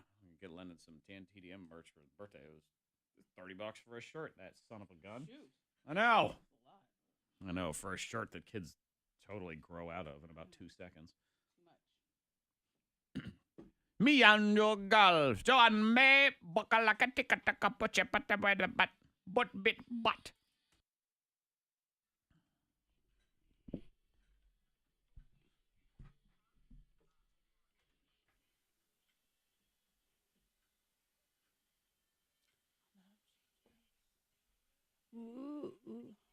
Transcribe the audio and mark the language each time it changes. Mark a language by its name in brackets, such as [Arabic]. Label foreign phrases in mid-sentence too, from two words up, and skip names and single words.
[English] We get Lennon some Dan TDM merch for his birthday. It was $30 for a shirt, that son of a gun. Shoot. I know. I know, for a shirt that kids totally grow out of in about 2 seconds. Too much. Me and your girl, John May, buckalaka ticka taka puchapata by the butt bit butt. Ooh, ooh.